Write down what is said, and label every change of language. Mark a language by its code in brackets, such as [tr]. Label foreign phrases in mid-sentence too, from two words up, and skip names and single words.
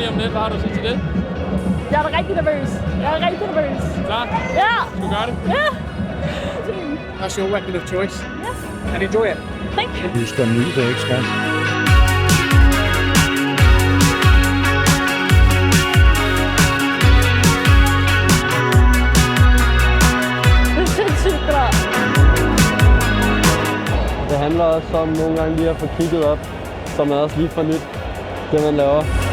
[da] Hvad har du at sige til det? Jeg er rigtig nervøs. Klar? Ja! Skal du gøre det? Ja! [en] That's your weapon of choice. Yes. And enjoy it. Thank you. [da] Du skal nyde det, ikke skat? Det er sindssygt bra. Det handler også om nogle gange lige at få kigget op, så man også lige får nyt det, man laver.